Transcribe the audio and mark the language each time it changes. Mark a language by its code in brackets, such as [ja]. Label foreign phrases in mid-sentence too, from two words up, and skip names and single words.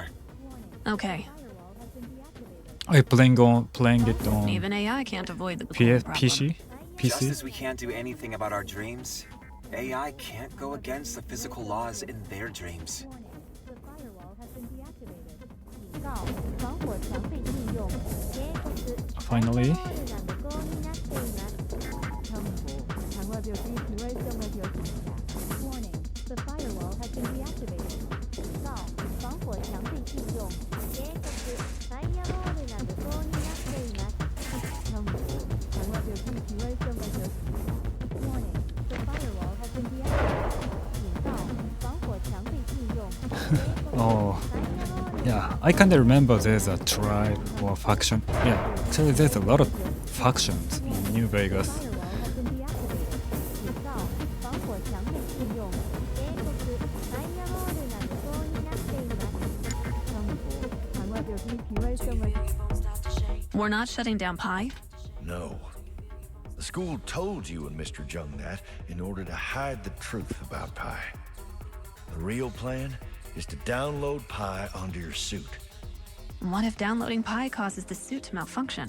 [en] Okay, Are you playing it on even AI can't avoid the cooling problem. PC? Just PC? as we can't do anything about our dreams, AI can't go against the physical laws in their dreams. The firewall has been deactivated. [zh] 警告：防火墙被禁用。警告： [en] Finally. [ja] ファイアウォールが無効になっています。 [en] Warning: The firewall has been deactivated. [zh] 警告：防火墙被禁用。 [ja] 警告： ファイアウォールが無効になっています。 [en] Warning: The firewall has been deactivated. [zh] 警告：防火墙被禁用。警告： [en] Oh, ファイアウォール yeah. I kind of remember there's a tribe or faction. Yeah, actually there's a lot of factions in New Vegas. firewall has been deactivated. [zh] 警告：防火墙被禁用。 [ja] 警告： ファイアウォールが無効になっています。 [en] We're not shutting down Pi? No. The school told you and Mr. Jung that in order to hide the truth about Pi. The real plan is to download Pi onto your suit. What if downloading Pi causes the suit to malfunction?